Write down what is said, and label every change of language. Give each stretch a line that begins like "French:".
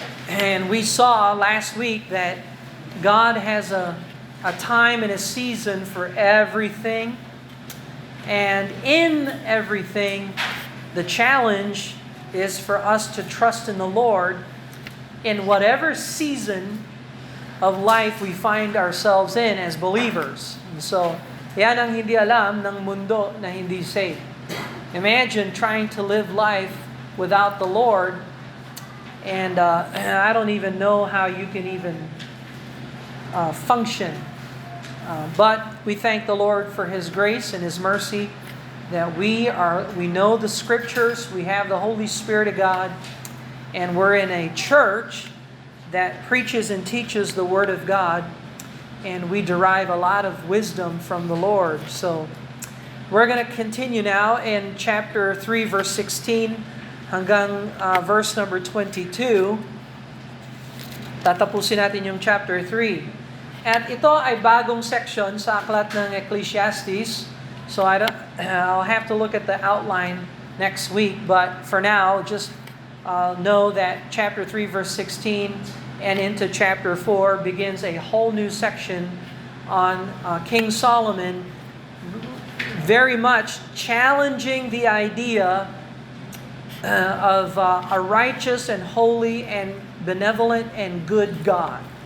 English: And we saw last week that God has a time and a season for everything. And in everything, the challenge is for us to trust in the Lord in whatever season of life we find ourselves in as believers. And so,
Filipino: yan ang hindi alam ng mundo na hindi saved.
English: Imagine trying to live life without the Lord, and I don't even know how you can even function. But we thank the Lord for His grace and His mercy that we know the Scriptures, we have the Holy Spirit of God, and we're in a church that preaches and teaches the Word of God, and we derive a lot of wisdom from the Lord. So, we're going to continue now in chapter 3, verse 16, hanggang verse number 22.
Filipino: Tatapusin natin yung chapter 3. At ito ay bagong section sa aklat ng Ecclesiastes.
English: So, I'll have to look at the outline next week, but for now, just know that chapter 3, verse 16, and into chapter 4 begins a whole new section on King Solomon, very much challenging the idea of a righteous and holy and benevolent and good God.